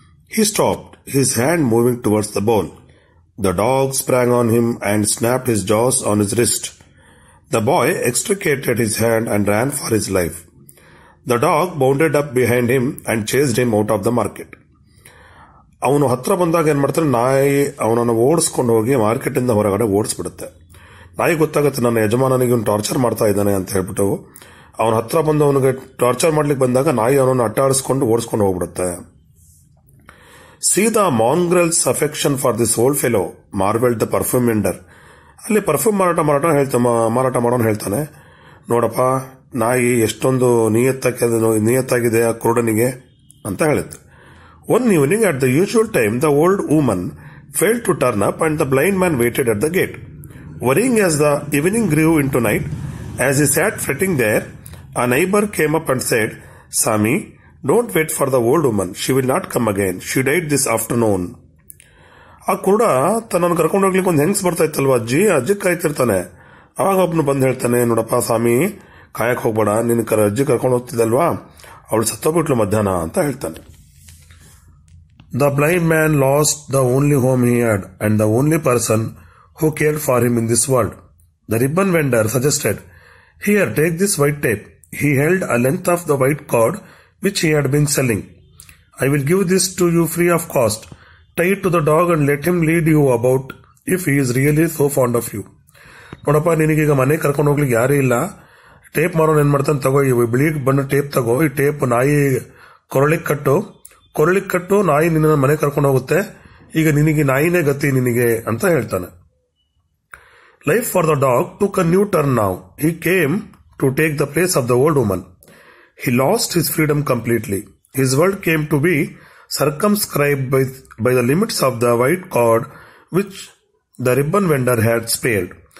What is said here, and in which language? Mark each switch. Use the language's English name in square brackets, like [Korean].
[English] He stopped, his hand moving towards the bowl. The dog sprang on him and snapped his jaws on his wrist. The boy extricated his hand and ran for his life. The dog bounded up behind him and chased him out of the market. [Kannada] ಅವನು ಹತ್ರ ಬಂದಾಗ ಏನ್ ಮಾಡ್ತಾನೆ, ನಾಯಿ ಅವನನ್ನು ಓಡಿಸ್ಕೊಂಡು ಹೋಗಿ market ಇಂದ ಹೊರಗಡೆ ಓಡಿಸ್ಬಿಡುತ್ತೆ. ನಾಯಿ ಗೊತ್ತಾಗುತ್ತೆ ನನ್ನ ಯಜಮಾನನಿಗೆ ಇವನು ಟಾರ್ಚರ್ ಮಾಡ್ತಾ ಇದ್ದಾನೆ ಅಂತ ಹೇಳ್ಬಿಟ್ಟು ಅವನ ಹತ್ರ ಬಂದು ಅವನಿಗೆ ಟಾರ್ಚರ್ ಮಾಡ್ಲಿಕ್ಕೆ ಬಂದಾಗ ನಾಯಿ ಅವನನ್ನು ಅಟ್ಟಾಡಿಸ್ಕೊಂಡು ಓಡಿಸ್ಕೊಂಡು ಹೋಗ್ಬಿಡುತ್ತೆ. [English] See the mongrel's affection for this old fellow, marveled the perfume vendor. [Kannada] ಅಲ್ಲಿ ಪರ್ಫ್ಯೂಮ್ ಮಾರಾಟ ಮಾಡೋನು ಹೇಳ್ತಾನೆ, ನೋಡಪ್ಪ ನಾಯಿ ಎಷ್ಟೊಂದು ನಿಯತ್ತಾಗಿದೆ ಆ ಕುರುಡನಿಗೆ ಅಂತ ಹೇಳಿತ್ತು. [English] One evening at the usual time, the old woman failed to turn up and the blind man waited at the gate. Worrying as the evening grew into night, as he sat fretting there, a neighbor came up and said, Sami, don't wait for the old woman. She will not come again. She died this afternoon. [Kannada] ಆ ಕುರುಡ ತನ್ನನ್ನು ಕರ್ಕೊಂಡು ಹೋಗ್ಲಿಕ್ಕೆ ಒಂದು ಹೆಂಗ್ಸ್ ಬರ್ತಾ ಇತ್ತಲ್ವ, ಅಜ್ಜಿ ಕಾಯ್ತಿರ್ತಾನೆ. ಆವಾಗ ಒಬ್ನು ಬಂದು ಹೇಳ್ತಾನೆ, ನೋಡಪ್ಪ ಸ್ವಾಮಿ, ಕಾಯಕ್ ಹೋಗ್ಬೇಡ, ನಿನ್ ಅಜ್ಜಿ ಕರ್ಕೊಂಡು ಹೋಗ್ತಿದ್ದಲ್ವಾ, ಅವಳು ಸತ್ತೋಗ್ಬಿಟ್ಲು ಮಧ್ಯಾಹ್ನ ಅಂತ ಹೇಳ್ತಾನೆ. [English] The blind man lost the only home he had and the only person who cared for him in this world. The ribbon vendor suggested, Here, take this white tape. He held a length of the white cord which he had been selling. I will give this to you free of cost. Tie it to the dog and let him lead you about if he is really so fond of you. [Kannada] ನೋಡಪ್ಪ, ನಿನಗೀಗ ಮನೆ ಕರ್ಕೊಂಡು ಹೋಗ್ಲಿಕ್ಕೆ ಯಾರೂ ಇಲ್ಲ. Tape ಮಾರೋನು ಏನ್ ಮಾಡ್ತಾನೆ, ತಗೋ ಈ ಬಿಳಿ ಬಣ್ಣ ಟೇಪ್ ತಗೋ, ಈ ಟೇಪ್ ನಾಯಿ ಕೊರಳಿಗೆ ಕಟ್ಟು, ನಾಯಿ ನಿನ್ನ ಮನೆ ಕರ್ಕೊಂಡು ಹೋಗುತ್ತೆ. ಈಗ ನಿನಗೆ ನಾಯಿನೇ ಗತಿ ನಿನಗೆ ಅಂತ ಹೇಳ್ತಾನೆ. [English] Life for the dog took a new turn now. He came to take the place of the old woman. He lost his freedom completely. His world came to be circumscribed by the limits of the white cord which the ribbon vendor had spared.